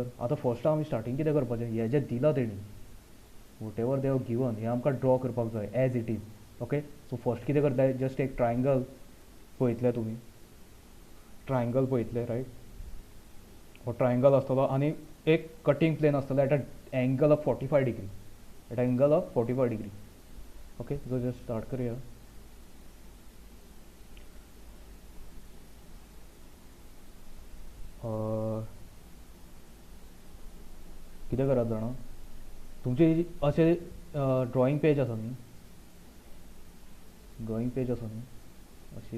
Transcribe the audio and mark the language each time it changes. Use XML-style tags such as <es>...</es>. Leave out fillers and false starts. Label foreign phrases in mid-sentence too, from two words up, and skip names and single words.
<kok>आतां फर्स्ट आमी स्टार्टींग कितें करपाचें, हें जें दिलां तेणी,</kok> <en>what ever they have given,</en> <kok>हें आमकां ड्रॉ करपाक जाय</kok> <en>as it is. OK, so first</en> <kok>कितें करतले, जस्ट एक ट्रायंगल पळयतले तुमी. ट्रायंगल पळयतले. रायट, हो ट्रायंगल आसतलो आनी एक</kok> <en>cutting plane</en> <kok>आसतलो</kok> <en>at a angle of 45 degree. at angle of 45 degree. OK, so just start</en> <kok>करूया. कितें करात जाणा, तुमची अशें</kok> <en>drawing page</en> <kok>आसा न्ही,</kok> <en>drawing page</en> <kok>आसा न्ही अशी.</kok>